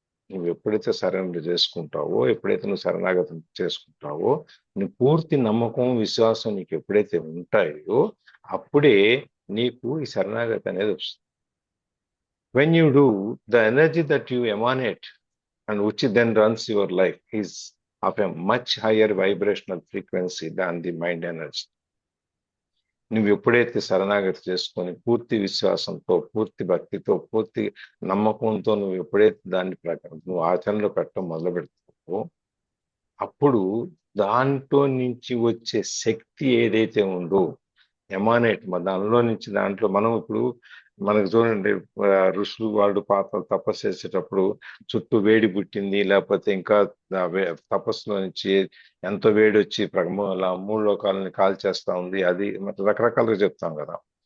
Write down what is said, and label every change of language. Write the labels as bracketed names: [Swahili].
[Telugu] నువ్వు ఎప్పుడైతే సరెండర్ చేసుకుంటావో, ఎప్పుడైతే నువ్వు శరణాగతి చేసుకుంటావో, నీ పూర్తి నమ్మకం, విశ్వాసం నీకు ఎప్పుడైతే ఉంటాయో అప్పుడే నీకు ఈ శరణాగతి అనేది వస్తుంది. [English] When you do, the energy that you emanate and which then runs your life is of a much higher vibrational frequency than the mind energy. [Telugu] నువ్వు ఎప్పుడైతే శరణాగతి చేసుకొని పూర్తి విశ్వాసంతో, పూర్తి భక్తితో, పూర్తి నమ్మకంతో నువ్వు ఎప్పుడైతే దాన్ని నువ్వు ఆచరణలో పెట్టడం మొదలు పెడతావో అప్పుడు దాంట్లో నుంచి వచ్చే శక్తి ఏదైతే ఉందో ఎమానేట్, దానిలో నుంచి దాంట్లో మనం ఇప్పుడు మనకు చూడండి ఋషులు వాళ్ళు పాత్రలు తపస్సు చేసేటప్పుడు చుట్టూ వేడి పుట్టింది, లేకపోతే ఇంకా తపస్సులో నుంచి ఎంతో వేడి వచ్చి మూడు లోకాలని కాల్చేస్తా ఉంది, అది రకరకాలుగా చెప్తాం కదా.